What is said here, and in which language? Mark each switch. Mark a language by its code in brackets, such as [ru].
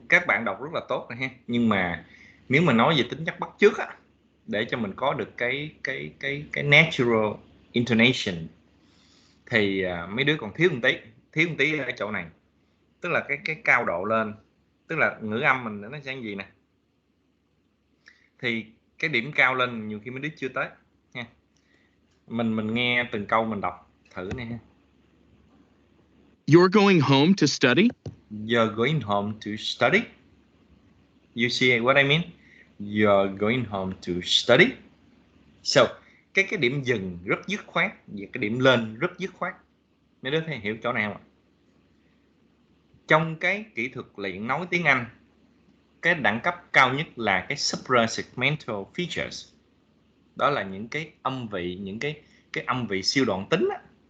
[vi] Các bạn đọc rất là tốt rồi ha. Nhưng mà nếu mà nói về tính chất bắt chước á, để cho mình có được cái natural intonation thì mấy đứa còn thiếu một tí ở chỗ này. Tức là cái cao độ lên, tức là ngữ âm mình nó sẽ gì nè. Thì cái điểm cao lên nhiều khi mấy đứa chưa tới nha. Mình nghe từng câu mình đọc thử nè ha. [en] You're going home to study? You're going home to study. You see what I mean? You're going home to study. [vi] So, cái điểm dừng rất dứt khoát và cái điểm lên rất dứt khoát. Mấy đứa thấy hiểu chỗ nào ạ? Trong cái kỹ thuật luyện nói tiếng Anh, cái đẳng cấp cao nhất là cái suprasegmental features. Đó là những cái âm vị, những cái âm vị siêu đoạn tính á.